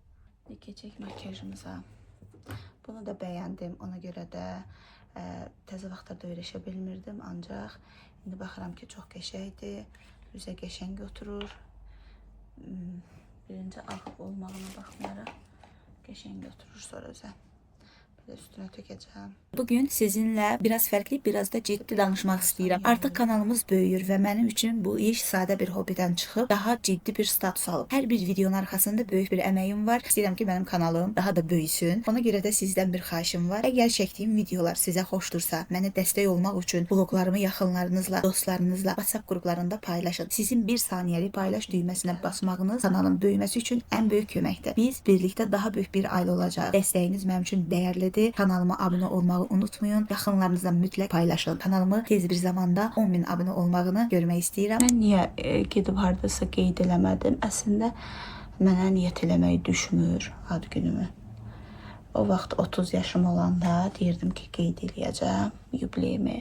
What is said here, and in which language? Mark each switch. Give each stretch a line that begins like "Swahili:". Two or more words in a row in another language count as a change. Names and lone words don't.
Azerbaijani: Keçək makyajımıza. Bunu da bəyəndim. Ona görə də təzə vaxtlarda öyrəşə bilmirdim. Ancaq indi baxıram ki, çox qəşəngdir. Üzə qəşəng oturur. Birinci ağ olmağına baxmayaraq qəşəng oturur sonra üzə.
Turkish: Üstüne tökeceğim. Bugün sizinle biraz farklı, biraz da ciddi danışmak istiyorum. Artık kanalımız büyüyor ve benim için bu iş sade bir hobiden çıkıp daha ciddi bir status alıp. Her bir videonun arkasında büyük bir emeğim var. İstedim ki benim kanalım daha da büyüsün. Ona göre de sizden bir xahişim var. Eğer çektiğim videolar size hoştursa, mənə destek olmak için vloglarımı
Azerbaijani: yaxınlarınızla, dostlarınızla,
Turkish: WhatsApp gruplarında paylaşın. Sizin bir saniyeli paylaş düğmesine basmağınız kanalın büyümesi için en büyük köməkdir. Biz birlikte daha büyük bir aile olacağız. Desteğiniz benim için değerlidir. Kanalıma abone olmayı unutmayın.
Azerbaijani: Yaxınlarınızla mütləq paylaşın. Kanalımı tez bir zamanda 10.000 abone olmağını görmək istəyirəm. Mən niyə gedib hardasa qeyd eləmədim? Əslində mənə niyyət eləmək düşmür ad günümü. O vaxt 30 yaşım olanda deyirdim ki, qeyd eləyəcəm yubileyimi.